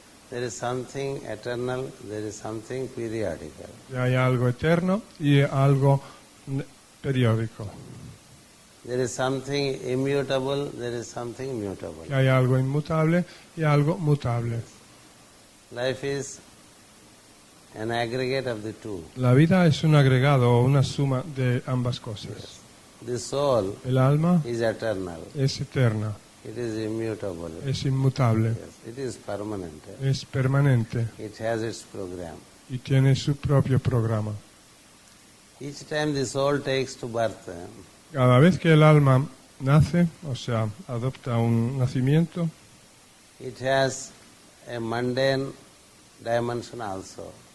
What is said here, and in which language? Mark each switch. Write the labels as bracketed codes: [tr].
[en] There is something eternal, there is something periodical. [es] Que hay algo eterno y algo periódico. [en] There is something immutable, there is something mutable. [es] Que hay algo inmutable y algo mutable. [en] Life is an aggregate of the two. [es] La vida es un agregado o una suma de ambas cosas. [en] The soul [es] El alma [en] is eternal. [es] es eterna, [en] It is immutable. [es] es inmutable, [en] Yes. It is permanent. [es] es permanente [en] It has its program. [es] y tiene su propio programa. [en] Each time the soul takes to birth, [es] Cada vez que el alma nace, o sea, adopta un nacimiento, [en] it has a mundane dimension also.